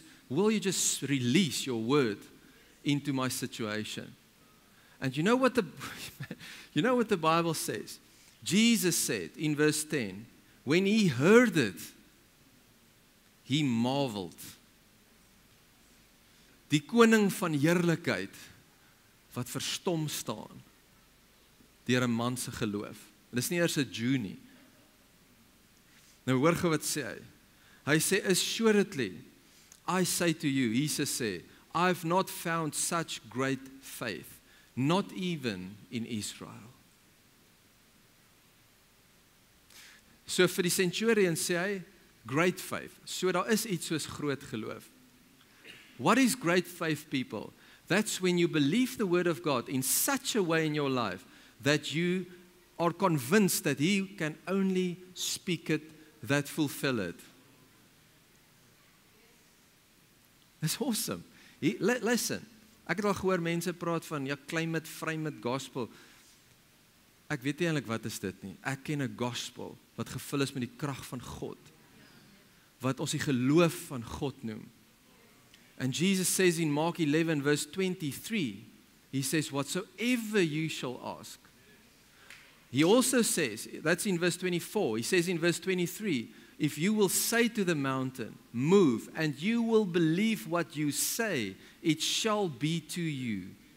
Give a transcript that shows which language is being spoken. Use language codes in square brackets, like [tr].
[en] Will you just release your word into my situation? And you know what the Bible says? Jesus said in verse 10, when he heard it, he marveled. [af] Die koning van heerlikheid wat verstom staan deur 'n man se geloof. Dit is nie eers 'n Jew nie. Nou hoor gou wat sê hy. Hy sê, [en] assuredly, I say to you, [af] Jesus sê, [en] I've not found such great faith, not even in Israel. [af] So vir die centurion sê hy, [en] great faith. [af] So daar is iets soos groot geloof. [en] What is great faith, people? That's when you believe the word of God in such a way in your life that you are convinced that He can only speak it, that fulfill it. That's awesome. Listen, [af] ek het al gehoor mense praat van, ja, [en] claim it, frame it, gospel. [af] Ek weet nie eintlik wat is dit nie. Ek ken 'n gospel wat gevul is met die krag van God. Wat ons die geloof van God noem. [en] And Jesus says in Mark 11 verse 23, He says, whatsoever you shall ask. He also says, that's in verse 24, He says in verse 23, if you will say to the mountain, move, and you will believe what you say, it shall be to you.